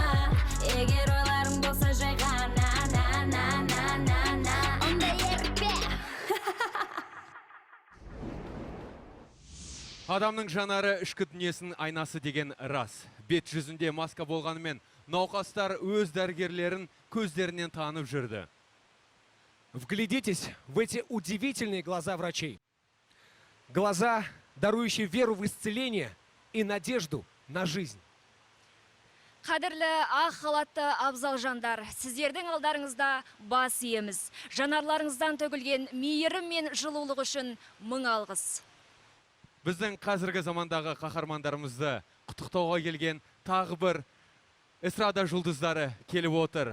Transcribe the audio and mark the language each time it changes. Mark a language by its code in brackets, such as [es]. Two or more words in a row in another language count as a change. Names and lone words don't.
[kk] Егер ойларың болса жай ғана, онда ерікпе. Адамның жанары ішкі дүниесінің айнасы деген рас. Бет жүзінде маска болғанымен, науқастар өз дәрігерлерін көздерінен танып жүрді. [ru] Вглядитесь в эти удивительные глаза врачей. Глаза, дарующие веру в исцеление и надежду на жизнь. [kk] Қадірлі ақ халатты абзал жандар, сіздердің алдарыңызда бас иеміз. Жанарларыңыздан төгілген мейірім мен жылулық үшін мың алғыс. Біздің қазіргі замандағы қаһармандарымызды құттықтауға келген тағы бір эстрада жұлдыздары келіп отыр.